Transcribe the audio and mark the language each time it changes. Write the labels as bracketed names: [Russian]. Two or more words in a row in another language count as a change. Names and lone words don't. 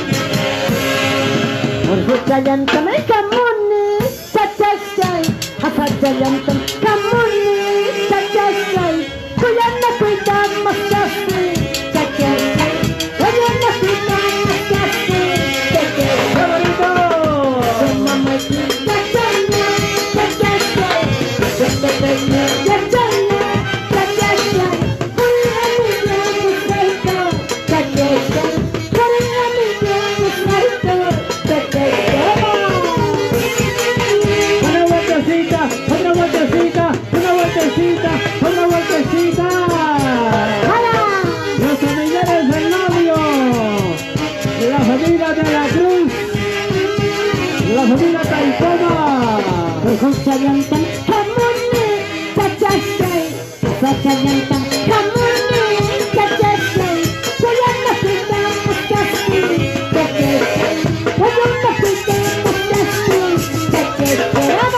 [Quechua] Por Chayantam, Kamuni, Chachachay, Chayantam, Kamuni, Chachachay, Kuyana Kuitam, Masasi, Chachachay, Kuyana Kuitam, Masasi, Chachachay. [Spanish] ¡Qué bonito! Mamá, [Quechua] Chachana, Chachachay, Chachachay, Chachana, Chachachay, Kuyana Kuitam, Chachachay, Kuyana Kuitam, [Spanish] Una vueltecita, una vueltecita, una vueltecita, una vueltecita. Los familiares del novio, la familia de la Cruz, la familia Taipoma. [Quechua] Chayantam, Kamuni, Chachachay, Chayantam, Kamuni, Chachachay, Kuyana Kuitam, Masasi, Chachachay, Kuyana Kuitam, Masasi, Chachachay.